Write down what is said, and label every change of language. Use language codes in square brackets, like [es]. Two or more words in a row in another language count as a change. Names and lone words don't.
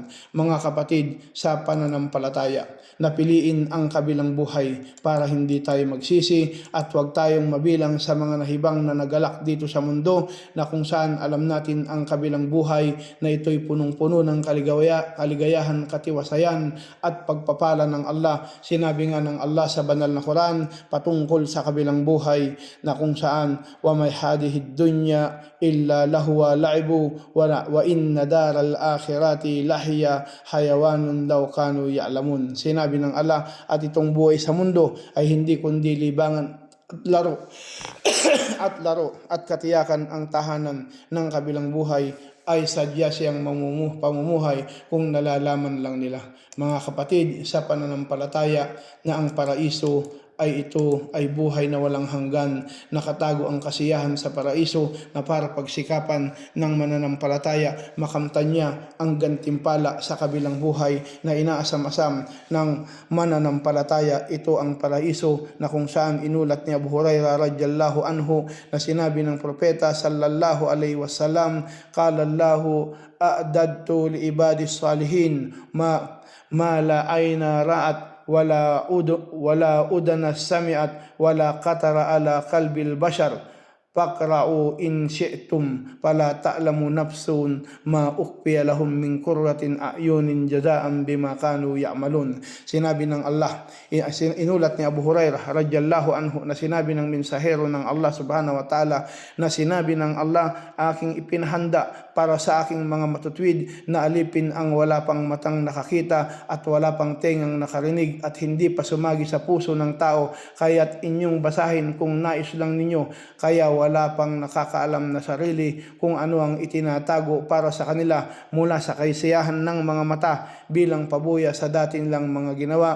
[tl] Mga kapatid sa pananampalataya, napiliin ang kabilang buhay para hindi tayo magsisi at huwag tayong mabilang sa mga nahibang na nagalak dito sa mundo na kung saan alam natin ang kabilang buhay na ito'y punong-puno ng kaligayahan, katiwasayan at pagpapala ng Allah. Sinabi nga ng Allah sa banal na Quran patungkol sa kabilang buhay na kung saan [ar] وما هذه الحياة الدنيا إلا لهو ولعب وإن الدار الآخرة لهي الحيوان لو كانوا يعلمون. [tl] Sinabi ng Allah, at itong buhay sa mundo ay hindi kundi libangan at laro at katiyakan ang tahanan ng kabilang buhay ay sadya siyang pamumuhay kung nalalaman lang nila. Mga kapatid sa pananampalataya, na ang paraiso ay ito ay buhay na walang hanggan. Nakatago ang kasiyahan sa paraiso na para pagsikapan ng mananampalataya makamtan niya ang gantimpala sa kabilang buhay na inaasam-asam ng mananampalataya. Ito ang paraiso na kung saan inulat ni Abu Hurairah [ar] رضي الله عنه [tl] na sinabi ng propeta [ar] صلى الله عليه وسلم قال الله أعددت لعبادي الصالحين ما لا عين رأت ولا أذن سمعت ولا خطر على قلب البشر فاقرءوا إن شئتم فلا تعلم نفس ما أخفي لهم من قرة أعين جزاء بما كانوا يعملون. [tl] Sinabi ng Allah, inulat ni Abu Hurairah [ar] رضي الله عنه [tl] na sinabi ng mensahero ng Allah [ar] سبحانه وتعالى [tl] na sinabi ng Allah, aking ipinahanda para sa aking mga matutwid na alipin ang wala pang matang nakakita at wala pang tengang nakarinig at hindi pa sumagi sa puso ng tao, kaya't inyong basahin kung nais lang ninyo. Kaya wala pang nakakaalam na sarili kung ano ang itinatago para sa kanila mula sa kasiyahan ng mga mata bilang pabuya sa dating lang mga ginawa.